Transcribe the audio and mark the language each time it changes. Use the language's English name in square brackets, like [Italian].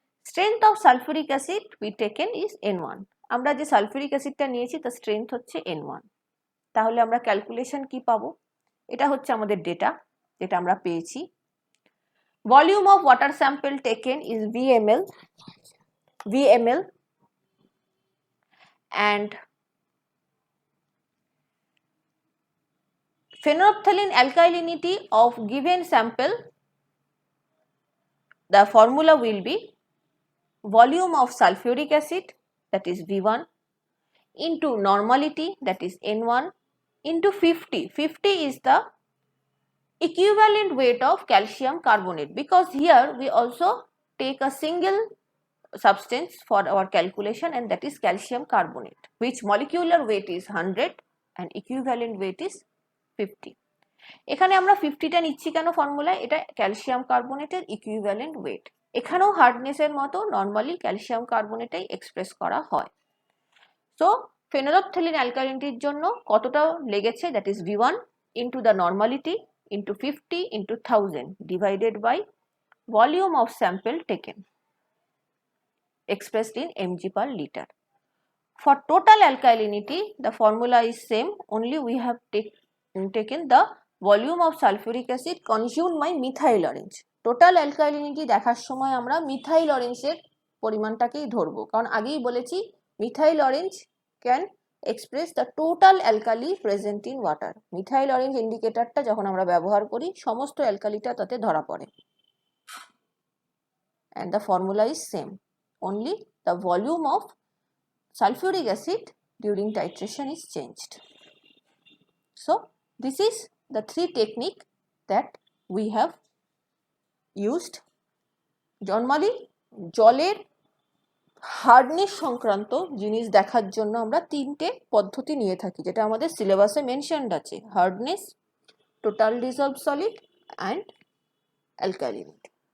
[English] Strength of sulfuric acid we taken is N1. [Bangla] আমরা যে sulphuric অ্যাসিডটা নিয়েছি তার স্ট্রেংথ হচ্ছে N1। তাহলে আমরা ক্যালকুলেশন কি পাবো? এটা হচ্ছে আমাদের ডেটা যেটা আমরা পেয়েছি। [English] Volume of water sample taken is VML and phenolphthalein alkalinity of given sample, the formula will be volume of sulfuric acid, that is V1, into normality, that is N1, into 50. 50 is the equivalent weight of calcium carbonate, because here we also take a single substance for our calculation, and that is calcium carbonate, which molecular weight is 100 and equivalent weight is 50. [Bangla] এখানে আমরা 50টা নিচ্ছি কেন formula? এটা calcium কার্বনেটের equivalent wait. এখানেও হার্ডনেসের মতো normally calcium কার্বনেটাই express করা হয়। [English] so phenolphthalein [Bangla] অ্যালকালিনিটির জন্য কতটা লেগেছে, [English] That is V1 into the normality into 50 into 1000 divided by volume of sample taken expressed in mg per liter. For total alkalinity, the formula is same, only we have taken the volume of sulfuric acid consumed by methyl orange. [Bangla] Total alkalinity দেখার সময় আমরা methyl অরেঞ্জের পরিমাণটাকেই ধরবো, কারণ আগেই বলেছি methyl orange [English] Can express the total alkali present in water. [Bangla] Methyl orange ইন্ডিকেটরটা যখন আমরা ব্যবহার করি সমস্ত অ্যালকালিটা তাতে ধরা পড়ে। [English] And the formula is same, only the volume of sulfuric acid during titration is changed. So this is the three technique that we have used. [Bangla] Normally জলের hardness সংক্রান্ত জিনিস দেখার জন্য আমরা তিনটে পদ্ধতি নিয়ে থাকি, যেটা আমাদের সিলেবাসে মেনশনড আছে: hardness, total dissolved solid and alkalinity.